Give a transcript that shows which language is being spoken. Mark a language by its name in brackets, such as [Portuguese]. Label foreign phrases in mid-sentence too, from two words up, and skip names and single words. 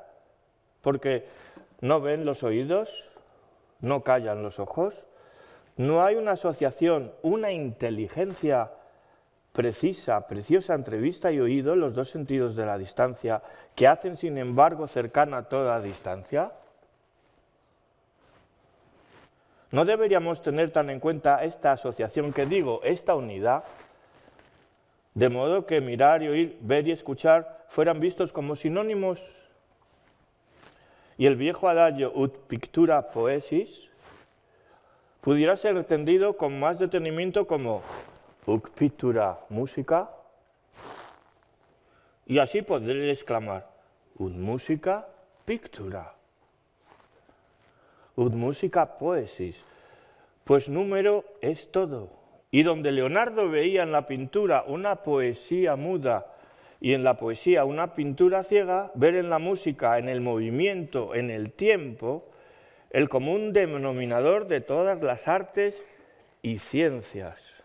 [Spanish] Porque no ven los oídos, no callan los ojos, no hay una asociación, una inteligencia precisa, preciosa entre vista y oído, los dos sentidos de la distancia, que hacen sin embargo cercana toda distancia. ¿No deberíamos tener tan en cuenta esta asociación que digo, esta unidad, de modo que mirar y oír, ver y escuchar fueran vistos como sinónimos? Y el viejo adagio [Latin] ut pictura poesis [Spanish] pudiera ser entendido con más detenimiento como [Latin] ut pictura música, [Spanish] y así poder exclamar [Latin] ut musica pictura, ut musica poesis, [Spanish] pues número es todo. Y donde Leonardo veía en la pintura una poesía muda y en la poesía una pintura ciega, ver en la música, en el movimiento, en el tiempo, el común denominador de todas las artes y ciencias.